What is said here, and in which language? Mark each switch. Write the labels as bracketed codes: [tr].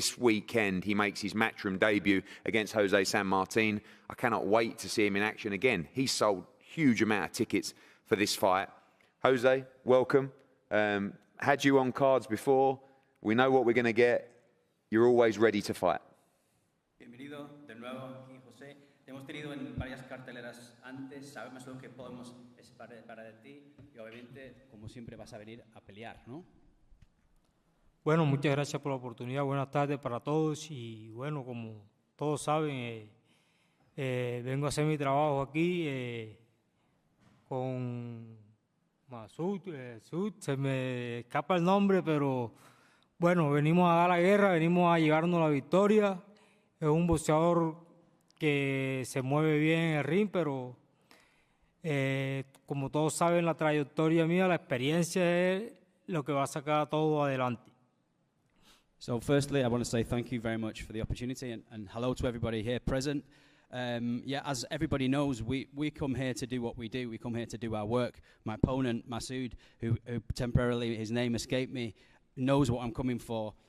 [en] This weekend, he makes his Matchroom debut against Jose San Martin. I cannot wait to see him in action again. He's sold a huge amount of tickets for this fight. Jose, welcome. Had you on cards before. We know what we're going to get. You're always ready to fight. [es] Bienvenido de nuevo aquí, José. Te hemos tenido en varias carteleras antes, sabemos lo que podemos esperar de ti y obviamente, como siempre, vas a venir a pelear, ¿no? Bueno, muchas gracias por la oportunidad. Buenas tardes para todos y bueno, como todos saben, vengo a hacer mi trabajo aquí con Massoud, se me escapa el nombre, pero bueno, venimos a dar la guerra, venimos a llevarnos la victoria. Es un boxeador que se mueve bien en el ring, pero como todos saben, la trayectoria mía, la experiencia es lo que va a sacar todo adelante. [en] So firstly, I want to say thank you very much for the opportunity and hello to everybody here present. Yeah, as everybody knows, we come here to do what we do. We come here to do our work. My opponent, Massoud, who temporarily, his name escaped me, knows what I'm coming for.